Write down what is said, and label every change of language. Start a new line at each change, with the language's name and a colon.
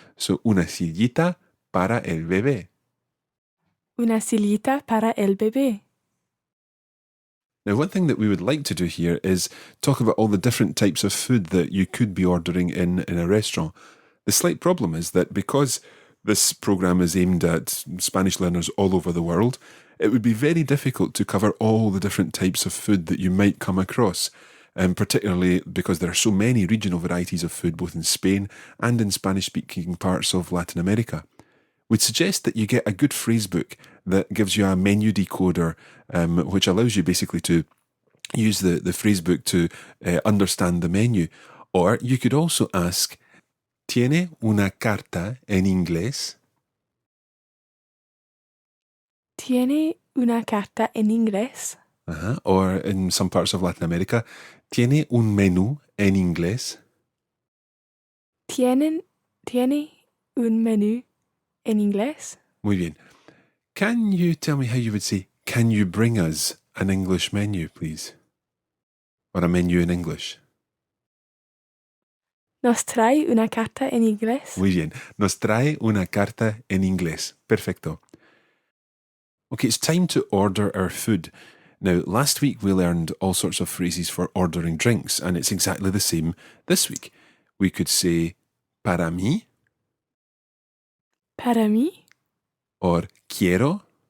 Spanish: So una sillita para el bebé. Una sillita para el bebé.
English: Now, one thing that we would like to do here is talk about all the different types of food that you could be ordering in a restaurant. The slight problem is that because this program is aimed at Spanish learners all over the world, it would be very difficult to cover all the different types of food that you might come across, particularly because there are so many regional varieties of food both in Spain and in Spanish-speaking parts of Latin America. We'd suggest that you get a good phrasebook that gives you a menu decoder, which allows you basically to use the phrasebook to understand the menu. Or you could also ask,
Spanish: ¿Tiene una carta en inglés? ¿Tiene una carta en inglés?
English: Or in some parts of Latin America,
Spanish: ¿Tiene un menú en inglés? ¿Tiene un menú en inglés? Muy bien.
English: Can you tell me how you would say, can you bring us an English menu, please? Or a menu in English?
Spanish: ¿Nos trae una carta en inglés? Muy bien. Nos trae una carta en inglés. Perfecto.
English: Okay, it's time to order our food. Now, last week we learned all sorts of phrases for ordering drinks, and it's exactly the same this week. We could say,
Spanish: para mí, Para mí,
English: or
Spanish: quiero.